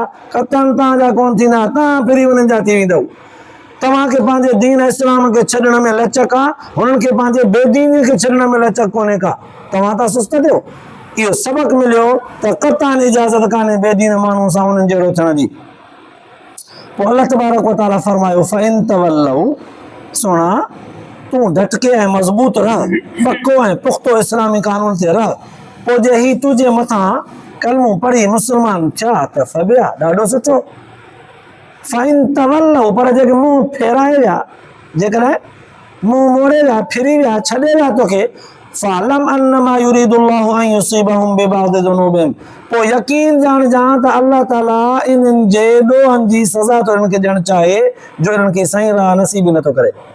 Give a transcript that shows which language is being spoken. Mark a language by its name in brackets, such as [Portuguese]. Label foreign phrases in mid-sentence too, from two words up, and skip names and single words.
[Sindhi] कतई तव्हांजा कोन थींदा, तव्हां फिरी उन्हनि जा थी वेंदव। तव्हांखे पंहिंजे दीन इस्लाम खे छॾण में लचक आहे, हुननि खे पंहिंजे बेदीनी खे छॾण में लचक कोन्हे का। तव्हां था सुस्त थियो। इहो सबक़ मिलियो त कतई इजाज़त कान्हे बेदीन माण्हुनि सां उन्हनि जहिड़ो थियण जी। पोइ [Arabic] الله تبارك وتعالى [Sindhi] फरमायो [Arabic] فإن تولوا, [Sindhi] सोना तूं डटके ऐं मज़बूत रह, पको ऐं पुख्तो इस्लामी कानून ते रह। पोइ जे ही तुंहिंजे मथां कलमो पढ़ी मुस्लमान थिया त फबिया, ॾाढो सुठो। [Arabic] فإن تولوا, [Sindhi] पर जेके मुंहुं फेराए विया, जेकॾहिं मुंहुं मोड़े विया, फिरी विया, छॾे विया तोखे, [Arabic] فاعلم أنما يريد الله أن يصيبهم ببعض ذنوبهم, [Sindhi] पोइ यकीन ॼाणजां त अल्लाह ताला इन्हनि जे ॾोहनि जी सज़ा थो इन्हनि खे ॾियणु चाहे जो इन्हनि खे सही राह नसीब नथो करे।